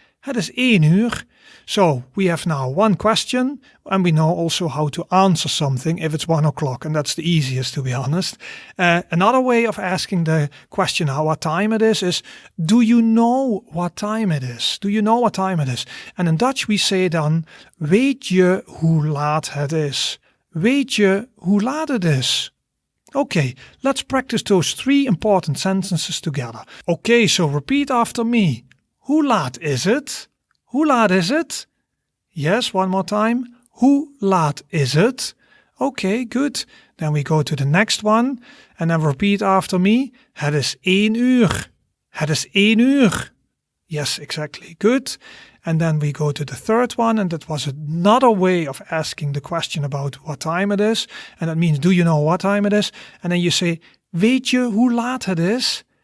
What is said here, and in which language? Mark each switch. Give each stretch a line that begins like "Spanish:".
Dutch: Het is 1 uur.
English: So we have now one question and we know also how to answer something if it's 1 o'clock, and that's the easiest to be honest. Another way of asking the question what time it is do you know what time it is? Do you know what time it is? And in Dutch we say
Dutch: dan weet je hoe laat het is? Weet je hoe laat het is?
English: Okay, let's practice those 3 important sentences together. Okay, so repeat after me.
Dutch: Hoe laat is het? Hoe laat is het?
English: Yes, one more time.
Dutch: Hoe laat is het?
English: Okay, good. Then we go to the next one and then repeat after me.
Dutch: Het is 1 uur. Het is 1 uur.
English: Yes, exactly. Good. And then we go to the third one, and that was another way of asking the question about what time it is. And that means, do you know what time it is? And then you say,
Dutch: weet je hoe laat het is?